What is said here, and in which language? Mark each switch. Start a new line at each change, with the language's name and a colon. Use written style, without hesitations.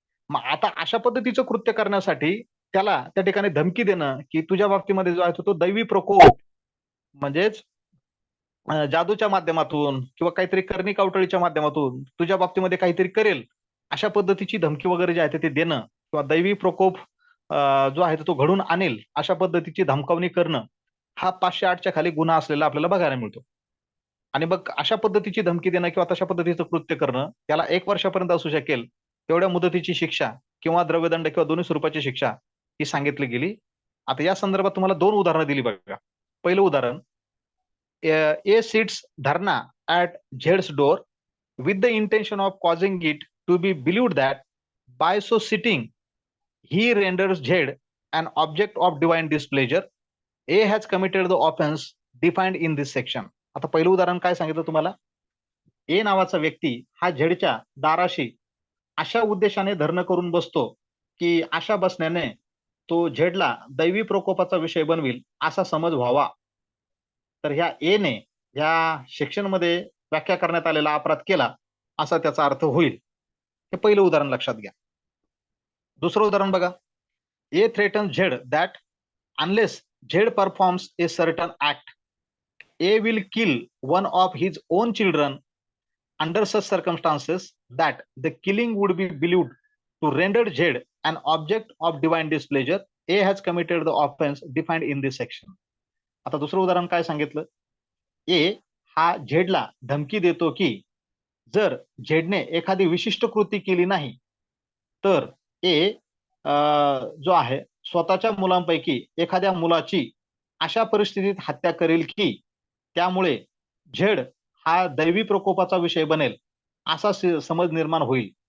Marathi: मग आता अशा पद्धतीचं कृत्य करण्यासाठी त्याला त्या ठिकाणी धमकी देणं, की तुझ्या बाबतीमध्ये जो आहे तो दैवी प्रकोप म्हणजेच जादूच्या माध्यमातून किंवा काहीतरी करणी कावटळीच्या माध्यमातून तुझ्या बाबतीमध्ये काहीतरी करेल, अशा पद्धतीची धमकी वगैरे जी आहे ते देणं किंवा दैवी प्रकोप जो आहे तो घडून आणेल, अशा पद्धतीची धमकावणी करणं, हा 508च्या खाली गुन्हा असलेला आपल्याला बघायला मिळतो. आणि मग अशा पद्धतीची धमकी देणं किंवा तशा पद्धतीचं कृत्य करणं, त्याला 1 वर्षापर्यंत असू शकेल, तेवढ्या मुदतीची शिक्षा किंवा द्रव्यदंड किंवा दोन्ही स्वरूपाची शिक्षा ही सांगितली गेली. आता या संदर्भात तुम्हाला 2 उदाहरणं दिली बघा. पहिलं उदाहरण
English: A sits Dharna at Zed's door with the intention of causing it to be believed that by so sitting he renders Zed an object of divine displeasure. A has committed the offense defined in this section.
Marathi: आता पहिलं उदाहरण काय सांगितलं तुम्हाला? ए नावाचा व्यक्ती हा झेडच्या दाराशी अशा उद्देशाने धरणं करून बसतो, की अशा बसण्याने तो झेडला दैवी प्रकोपाचा विषय बनविल असा समज व्हावा. तर ह्या ए ने ह्या सेक्शनमध्ये व्याख्या करण्यात आलेला अपराध केला असा त्याचा अर्थ होईल. हे पहिलं उदाहरण लक्षात घ्या. दुसरं उदाहरण बघा.
English: A threaten Z that unless Z performs a certain act A will kill one of his own children under such circumstances that the killing would be believed to render Z an object of divine displeasure, A has committed the offense defined in this section.
Marathi: आता दुसरं उदाहरण काय सांगितलं? ए हा झेडला धमकी देतो की जर झेडने एखादी विशिष्ट कृती केली नाही, तर ए जो आहे स्वतःच्या मुलांपैकी एखाद्या मुलाची अशा परिस्थितीत हत्या करेल की त्यामुळे झेड हा दैवी प्रकोपाचा विषय बनेल असा समज निर्माण होईल.